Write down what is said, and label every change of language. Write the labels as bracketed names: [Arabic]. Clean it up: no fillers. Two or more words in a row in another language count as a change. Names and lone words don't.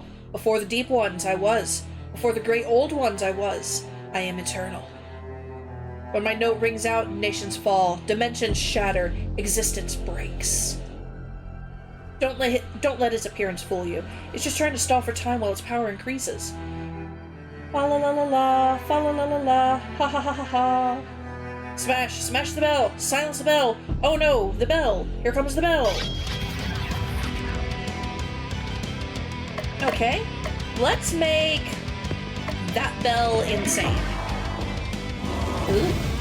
[English] Before the deep ones, I was. Before the great old ones, I was. I am eternal. When my note rings out, nations fall, dimensions shatter, existence breaks. Don't let its appearance fool you. It's just trying to stall for time while its power increases. Fa la la la la, fa la la la la, ha ha ha ha ha. Smash! Smash the bell! Silence the bell! Oh no! The bell! Here comes the bell! Okay. Let's make that bell insane. Ooh.